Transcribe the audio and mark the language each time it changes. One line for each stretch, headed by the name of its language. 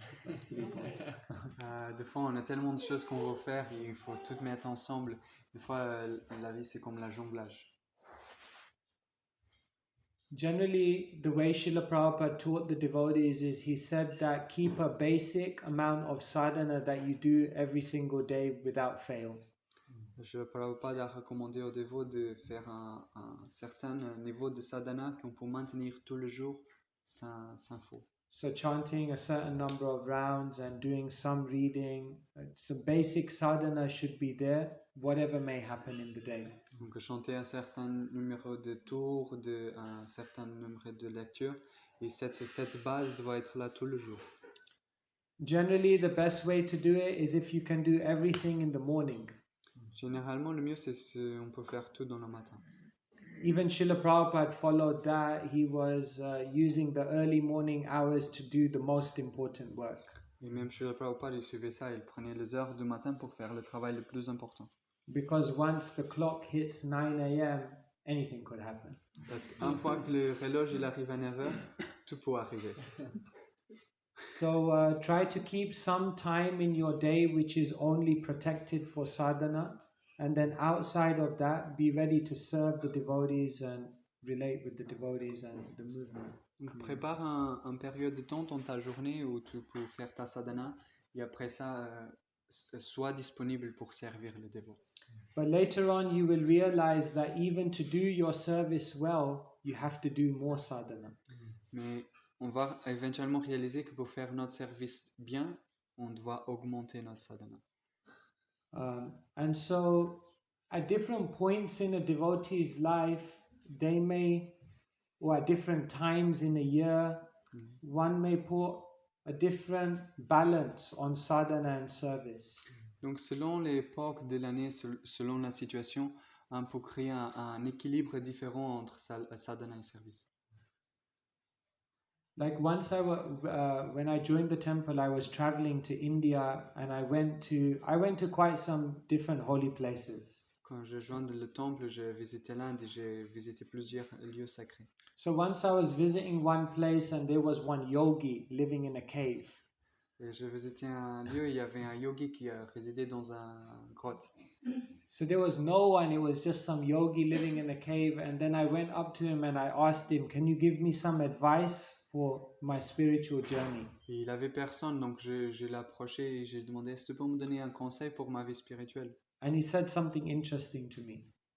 English: Like 3 balls.
French: Des fois, on a tellement de choses qu'on veut faire et il faut tout mettre ensemble. Des fois, la vie, c'est comme la jonglage.
English: Generally, the way Srila Prabhupada taught the devotees is he said that keep a basic amount of sadhana that you do every single day without fail.
French: Srila Prabhupada a recommandé aux dévots de faire un certain niveau de sadhana qu'on peut maintenir tout le jour sans faute.
English: So chanting a certain number of rounds and doing some reading, the basic sadhana should be there, whatever may happen in the day.
French: Donc chanter un certain numéro de tours, un certain nombre de lectures, et cette base doit être là tout le jour.
English: Generally, the best way to do it is if you can do everything in the morning.
French: Généralement, le mieux, c'est on peut faire tout dans le matin.
English: Even Srila Prabhupada followed that. He was using the early morning hours to do the most important work.
French: Et même Srila Prabhupada, il suivait ça, il prenait les heures du matin pour faire le travail le plus important.
English: Because once the clock hits 9 a.m., anything could happen.
French: Parce qu'une fois que le horloge il arrive à 9h, tout peut arriver.
English: So try to keep some time in your day which is only protected for sadhana, and then outside of that, be ready to serve the devotees and relate with the devotees and the movement.
French: Donc prépare une période de temps dans ta journée où tu peux faire ta sadhana et après ça, sois disponible pour servir les dévots.
English: But later on, you will realize that even to do your service well, you have to do more sadhana.
French: Mais on va éventuellement réaliser que pour faire notre service bien, on doit augmenter notre sadhana.
English: And so, at different points in a devotee's life, they may, or at different times in a year, one may put a different balance on sadhana and service.
French: Donc selon l'époque de l'année, selon la situation, pour créer un équilibre différent entre sadhana et service.
English: Like once when I joined the temple, I was traveling to India, and I went to quite some different holy places.
French: Quand je joins le temple, j'ai visité l'Inde et j'ai visité plusieurs lieux sacrés.
English: So once I was visiting one place, and there was one yogi living in a cave.
French: Et j'ai visité un lieu, il y avait un yogi qui résidait dans une grotte.
English: So there was no one, it was just some yogi living in a cave. And then I went up to him and I asked him, can you give me some advice for my spiritual journey?
French: Et il avait personne, donc je l'ai approché et j'ai demandé, est-ce que tu peux me donner un conseil pour ma vie spirituelle?
English: And he said something interesting to me.